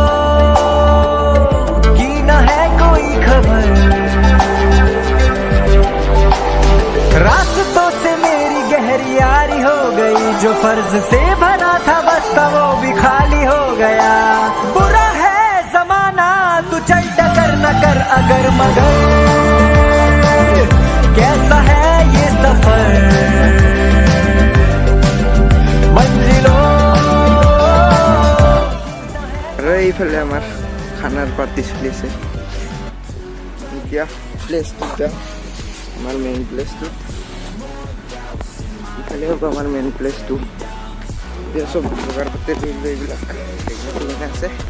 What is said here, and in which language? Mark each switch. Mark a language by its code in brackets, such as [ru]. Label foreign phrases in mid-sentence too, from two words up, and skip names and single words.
[hi] की न है कोई खबर रास्तों से मेरी गहरी यारी हो गई जो फर्ज से भरा था बस्ता वो भी खाली हो गया बुरा है जमाना तू चल टकर न कर अगर मगर कैसा है ये सफर मंजिलों [as] আৰু এইফালে আমাৰ খানাৰ পাৰ্টি চলি আছে এতিয়া প্লেচটো আমাৰ [en] main placeটো [as] ইফালে হ'ব আমাৰ [en] main placeটো [as] এতিয়া চব যোগাৰ পাতি ধৰিলোঁ এইবিলাক এইবিলাক আছে